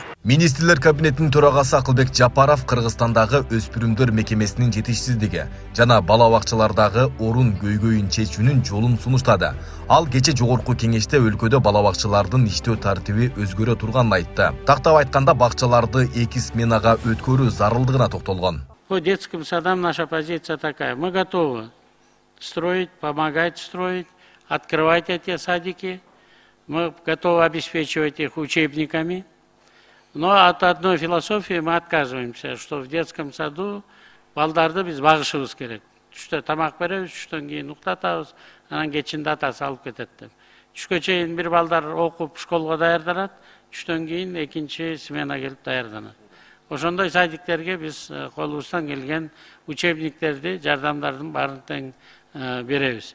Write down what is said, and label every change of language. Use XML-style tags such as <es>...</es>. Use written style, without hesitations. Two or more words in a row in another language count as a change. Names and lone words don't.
<ky>Министрлер кабинетинин төрагасы Акылбек Жапаров Кыргызстандагы өспүрүмдөр мекемесинин жетишсиздиги жана бала бакчалардагы орун көйгөйүн чечүүнүн жолун сунуштады. Ал кече жогорку кеңеште өлкөдө бала бакчалардын иштөө тартиби өзгөрө турганын айтты. Тактап айтканда бакчаларды 2 сменага өткөрүү зарылдыгына токтолгон.</ky> <ru>По детским садам наша позиция такая: мы готовы строить, помогать строить, открывать эти садики. Мы готовы обеспечивать их учебниками, но от одной философии мы отказываемся, что в детском саду</ru> <ky>балдарды биз багышыбыз керек. Түштө тамак беребиз, түштөн кийин уктатабыз, анан кечинде атасы алып кетет деп. Түшкө чейин бир балдар окуп школго даярданат, түштөн кийин экинчи смена келип даярданат. Ошондой садиктерге биз колубуздан келген учебниктерди, жардамдардын баарын тең беребиз.</ky>